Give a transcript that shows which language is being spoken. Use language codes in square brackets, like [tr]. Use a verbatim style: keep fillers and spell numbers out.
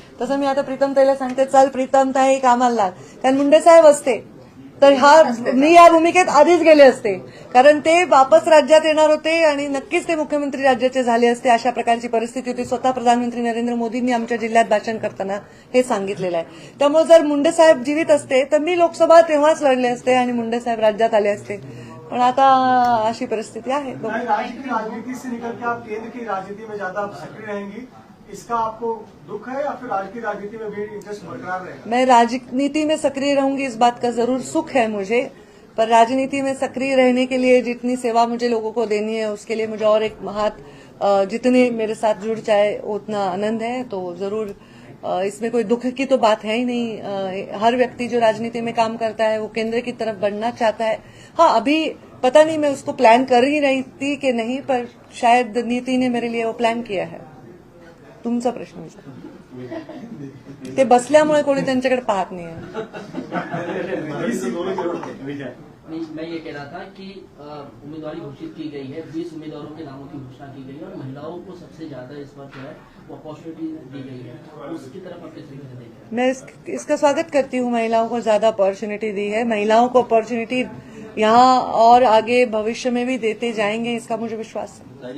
[mr] तसं मी आता प्रीतम ताईला सांगते चल प्रीतम ताई कामाला लाग, कारण मुंडे साहेब असते तर हा मी या भूमिकेत आधीच गेले असते, कारण ते वापस राज्यात येणार होते आणि नक्कीच ते मुख्यमंत्री राज्याचे झाले असते. अशा प्रकारची परिस्थिती होती. स्वतः प्रधानमंत्री नरेंद्र मोदींनी आमच्या जिल्ह्यात भाषण करताना हे सांगितलेलं आहे. त्यामुळे जर मुंडे साहेब जीवित असते तर मी लोकसभा तेव्हाच लढले असते आणि मुंडे साहेब राज्यात आले असते. पण आता अशी परिस्थिती आहे. [hi] राज्य की राजनीति से निकल के आप केंद्र की राजनीति में ज्यादा सक्रिय रहेंगी, इसका आपको दुख है या फिर आज की राजनीति में भी इंटरेस्ट बरकरार रहेगा? मैं राजनीति में सक्रिय रहूंगी इस बात का जरूर सुख है मुझे, पर राजनीति में सक्रिय रहने के लिए जितनी सेवा मुझे लोगों को देनी है उसके लिए मुझे और एक हाथ जितने मेरे साथ जुड़ जाए उतना आनंद है. तो जरूर इसमें कोई दुख की तो बात है ही नहीं. हर व्यक्ति जो राजनीति में काम करता है वो केंद्र की तरफ बढ़ना चाहता है. हाँ, अभी पता नहीं मैं उसको प्लान कर ही रही थी कि नहीं, पर शायद नीति ने मेरे लिए वो प्लान किया है. [mr] तुमचा प्रश्न विचार. ते बसल्यामुळे कोणी त्यांच्याकडे पाहत नाही आहे. [hi] मैं ये कह रहा था कि उम्मीदवारी घोषित की गई है, बीस उम्मीदवारों के नामों की घोषणा की गई है और महिलाओं को सबसे ज्यादा इस बार जो है वो अपॉर्चुनिटी दी गई है, उसकी तरफ आप कैसे देखते? मैं इस, इसका स्वागत करती हूँ. महिलाओं को ज्यादा अपॉर्चुनिटी दी है. महिलाओं को अपॉर्चुनिटी यहाँ और आगे भविष्य में भी देते जाएंगे, इसका मुझे विश्वास है.